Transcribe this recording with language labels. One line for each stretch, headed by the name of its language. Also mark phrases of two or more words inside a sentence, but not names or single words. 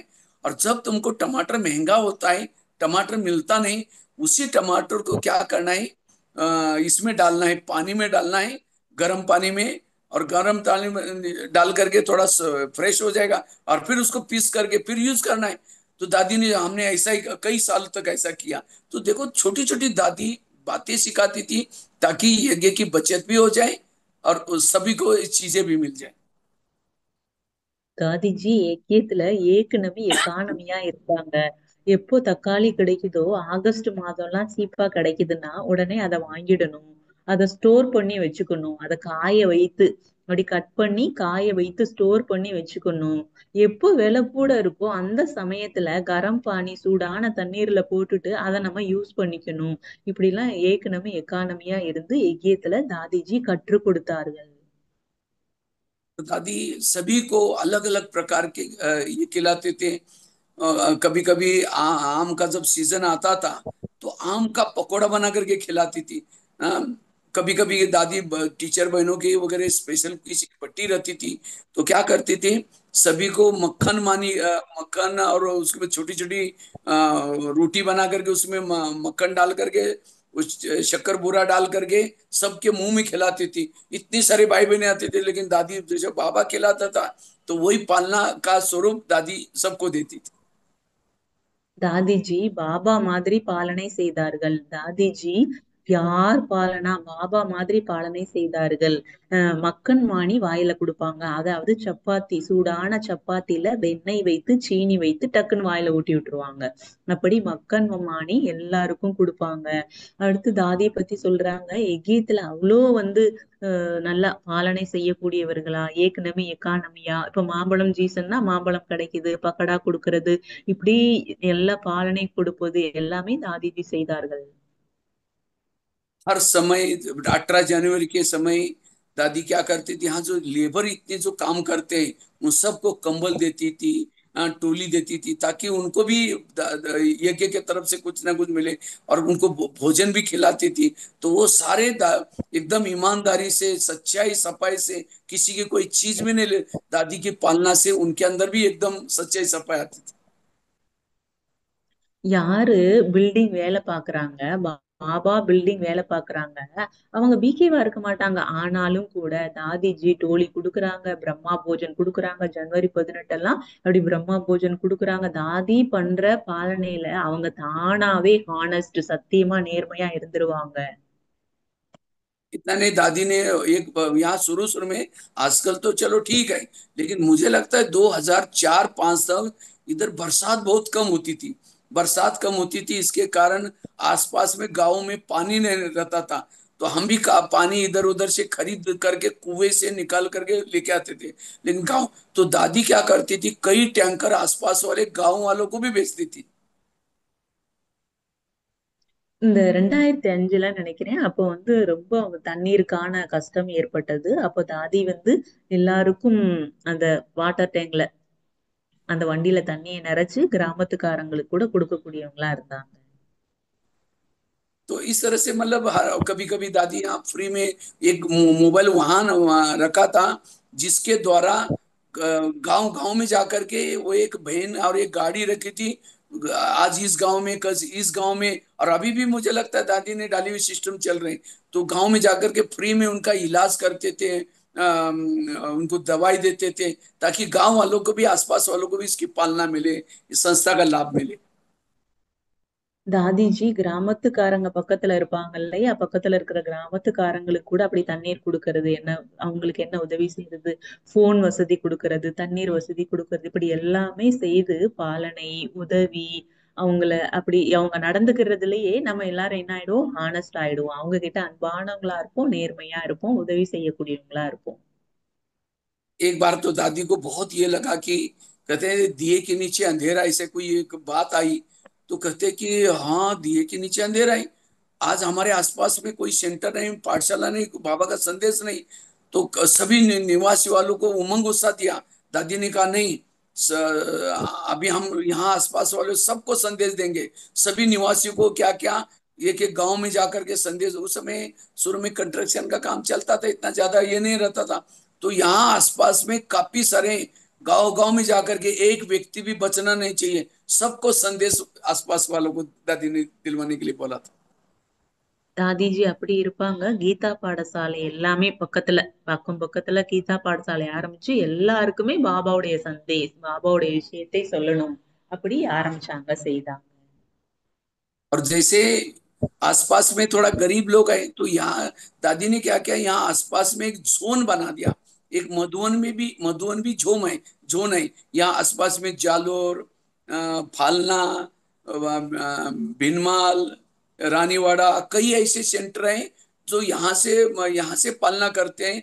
Hindi: और जब तुमको टमाटर महंगा होता है, टमाटर मिलता नहीं, उसी टमाटर को क्या करना है, इसमें डालना है, पानी में डालना है, गर्म पानी में, और गर्म पानी में डाल करके थोड़ा फ्रेश हो जाएगा, और फिर उसको पीस करके फिर यूज करना है। तो दादी ने, हमने ऐसा ही कई साल तक ऐसा किया। तो देखो छोटी छोटी दादी बातें सिखाती थी ताकि यज्ञ की बचत भी हो जाए और सभी को चीजें भी मिल जाए।
Tamil: காதிஜி ஏக்கியத்துல ஏக்கனவி எக்கானமியா இருப்பாங்க. எப்போ தக்காளி கிடைக்குதோ, ஆகஸ்ட் மாதம்லாம் சீப்பா கிடைக்குதுன்னா உடனே அதை வாங்கிடணும், அதை ஸ்டோர் பண்ணி வச்சுக்கணும், அதை காய வைத்து அப்படி கட் பண்ணி காய வைத்து ஸ்டோர் பண்ணி வச்சுக்கணும். எப்போ விலை கூட இருக்கோ அந்த சமயத்துல
Hindi: गरम पानी
Tamil: சூடான தண்ணீர்ல போட்டுட்டு அதை நம்ம யூஸ் பண்ணிக்கணும். இப்படி எல்லாம் ஏக்கனவி எக்கானமியா இருந்து எக்கியத்துல தாதிஜி கற்றுக் கொடுத்தார்கள்.
Hindi: तो दादी सभी को अलग अलग प्रकार के ये खिलाते थे। कभी कभी आम का जब सीजन आता था तो आम का पकौड़ा बना करके खिलाती थी। कभी कभी दादी टीचर बहनों की वगैरह स्पेशल किसी की पट्टी रहती थी, तो क्या करती थी, सभी को मक्खन मानी, मक्खन और उसके बाद छोटी छोटी रोटी बना करके उसमें मक्खन डाल करके, उस शक्कर बूरा डाल करके सबके मुंह में खिलाती थी। इतनी सारे भाई बहने आते थे, लेकिन दादी जैसे बाबा खिलाता था तो वही पालना का स्वरूप दादी सबको देती थी।
Tamil: தாதிஜி பாபா மாதிரி பாலனை செய்தார்கள். தாதிஜி யார் பாலனா பாபா மாதிரி பாலனை செய்தார்கள்.
Hindi: मक्खन मानी
Tamil: வாயில கொடுப்பாங்க, அதாவது சப்பாத்தி, சூடான சப்பாத்தில வெண்ணெய் வைத்து சீனி வைத்து டக்குன்னு வாயில ஊட்டி விட்டுருவாங்க. அப்படி
Hindi: मक्खन मानी
Tamil: எல்லாருக்கும் கொடுப்பாங்க. அடுத்து தாதியை பத்தி சொல்றாங்க, எகிப்துல அவ்வளோ நல்லா பாலனை செய்யக்கூடியவர்களா, ஏக்கனமி எக்கானமியா. இப்ப மாம்பழம் சீசன்னா மாம்பழம் கிடைக்குது, பக்கடா கொடுக்கறது, இப்படி எல்லா பாலனை கொடுப்பது எல்லாமே தாதிஜி செய்தார்கள்.
Hindi: हर समय 18 जनवरी के समय दादी क्या करती थी, यहाँ जो लेबर इतने जो काम करते हैं उन सबको कंबल देती थी, टोली देती थी, ताकि उनको भी यज्ञ के तरफ से कुछ ना कुछ मिले, और उनको भोजन भी खिलाती थी। तो वो सारे एकदम ईमानदारी से, सच्चाई सफाई से, किसी की कोई चीज भी नहीं ले, दादी की पालना से उनके अंदर भी एकदम सच्चाई सफाई आती थी।
Tamil: யாரு பில்டிங் வேலை பாக்குறாங்க, பாபா பில்டிங் வேலை பாக்குறாங்க, அவங்க பிகேவா இருக்க மாட்டாங்க. ஆனாலும் கூட தாதிஜி டோலி குடுக்குறாங்க,
Hindi: ब्रह्मा भोजन
Tamil: குடுக்குறாங்க. ஜனவரி 18 எல்லாம் அப்படி
Hindi: ब्रह्मा भोजन
Tamil: குடுக்குறாங்க. தாதி பண்ற பாலனையில அவங்க தானாவே ஹானஸ்ட், சத்தியமா நேர்மையா இருந்துருவாங்க.
Hindi: इतना नहीं, दादी ने एक यहाँ शुरू शुरू में, आजकल तो चलो ठीक है, लेकिन मुझे लगता है 2004-5 तक इधर बरसात बहुत कम होती थी। बरसात कम होती थी, इसके कारण आसपास में गाँव में पानी नहीं रहता था। तो हम भी पानी इधर उधर से खरीद करके कुएं से निकाल करके लेके आते थे। लेकिन गांव तो दादी क्या करती थी, कई टैंकर आसपास वाले गांव वालों को भी बेचती थी।
Tamil: இந்த 2005ல நினைக்கிறேன். அப்போ ரொம்ப தண்ணீருக்கான கஷ்டம் ஏற்பட்டது. அப்போ தாதி எல்லாருக்கும் அந்த வாட்டர் டேங்க்ல அந்த வண்டியில தண்ணியை நிறைச்சு கிராமத்துக்காரங்களுக்கு கூட கொடுக்கக்கூடியவங்களா இருந்தாங்க.
Hindi: तो इस तरह से मतलब कभी कभी दादी यहाँ फ्री में एक मोबाइल वाहन वहाँ रखा था, जिसके द्वारा गांव गांव में जाकर के वो एक बहन और एक गाड़ी रखी थी। आज इस गांव में, कल इस गांव में, और अभी भी मुझे लगता है दादी ने डाली हुई सिस्टम चल रहे हैं। तो गांव में जाकर के फ्री में उनका इलाज करते थे, उनको दवाई देते थे, ताकि गांव वालों को भी, आसपास वालों को भी इसकी पालना मिले, इस संस्था का लाभ मिले।
Tamil: தாதிஜி கிராமத்துக்காரங்க பக்கத்துல இருப்பாங்க இல்லையா, பக்கத்துல இருக்கிற கிராமத்துக்காரங்களுக்கு கூட அப்படி தண்ணீர் கொடுக்கறது, என்ன அவங்களுக்கு என்ன உதவி செய்யறது, போன் வசதி கொடுக்கறது, தண்ணீர் வசதி கொடுக்கறது, இப்படி எல்லாமே செய்து பாலனை உதவி அவங்கள அப்படி அவங்க நடந்துக்கிறதுலயே நம்ம எல்லாரும் என்ன ஆயிடுவோம், ஹானஸ்ட் ஆயிடுவோம். அவங்க கிட்ட அன்பானவங்களா இருப்போம், நேர்மையா இருப்போம், உதவி செய்யக்கூடியவங்களா இருப்போம்.
Hindi: एक बार तो दादी को बहुत ये लगा कि, कहते हैं दिए के नीचे अंधेरा, ऐसे कोई एक बात आई। तो कहते कि हाँ, दिए के नीचे अंधेरा है, आज हमारे आसपास में कोई सेंटर नहीं, पाठशाला नहीं, बाबा का संदेश नहीं। तो सभी निवासी वालों को उमंग उत्साह दिया। दादी ने कहा नहीं, अभी हम यहाँ आसपास वाले सबको संदेश देंगे, सभी निवासियों को। क्या क्या, एक एक गांव में जाकर के संदेश। उस समय शुरू में कंस्ट्रक्शन का काम चलता था, इतना ज्यादा ये नहीं रहता था। तो यहाँ आसपास में काफी सारे गांव गांव में जाकर के एक व्यक्ति भी बचना नहीं चाहिए, सबको संदेश आसपास वालों को दादी ने दिलवाने के लिए बोला था।
Tamil: தாதிஜி அப்படி இருப்பாங்க. கீதா பாடசாலை எல்லாமே பக்கத்துல, பக்கம் பக்கத்துல கீதா பாடசாலை ஆரம்பிச்சு எல்லாருக்குமே பாபாவுடைய பாபாவுடைய விஷயத்தை சொல்லணும் அப்படி ஆரம்பிச்சாங்க, செய்தாங்க.
Hindi: और जैसे आसपास में थोड़ा गरीब लोग हैं, तो यहाँ दादी ने क्या किया, यहाँ आसपास में एक जोन बना दिया। एक मधुवन भी जोन है। यहाँ आसपास में जालोर, फालना, भिनमाल, रानीवाड़ा, कई ऐसे सेंटर हैं जो यहाँ से पालना करते हैं।